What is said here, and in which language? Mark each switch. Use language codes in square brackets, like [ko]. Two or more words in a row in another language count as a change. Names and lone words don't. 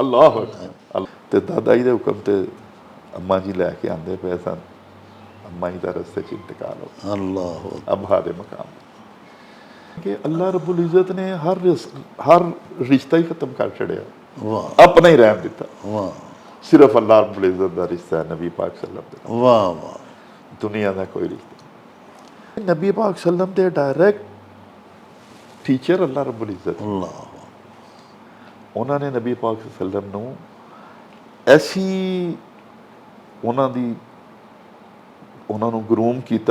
[pa] ਅੱਲਾਹ ਤੇ ਦਾਦਾ ਜੀ ਦੇ ਹੁਕਮ ਤੇ ਅੰਮਾ ਜੀ ਲੈਕੇ ਆਂਦੇ ਪਏ ਸਨ, ਅੰਮਾ ਜੀ ਦਾ ਰਸਤੇ ਚ ਇੰਤਕਾਲ ਹੋ अल्लाह ਅੱਬਾ ਦੇ ਮਕਾਮ ਕਿ ਅੱਲਾਹ [ar] رب العزة [pa] ਨੇ ਹਰ ਰਿਸ਼ਤਾ ਹੀ ਖ਼ਤਮ ਕਰ ਛੱਡਿਆ, ਅਪਣਾ ਹੀ ਰਹਿਣ ਦਿੱਤਾ। ਸਿਰਫ਼ ਅੱਲਾਹ [ar] رب العزة [pa] ਦਾ ਰਿਸ਼ਤਾ ਹੈ ਨਬੀ ਪਾਕ [ar] صلى الله عليه وسلم. [pa] ਵਾਹ ਵਾਹ, [ur] دنیا کا کوئی رشتہ نہیں. [pa] ਨਬੀ ਪਾਕ ਸੱਲਮ ਦੇ [en] direct teacher [ur] अल्लाह [ar] رب العزة, [ur] انہوں نے نبی پاک سلم نوں ایسی انہوں نے گروم کیا,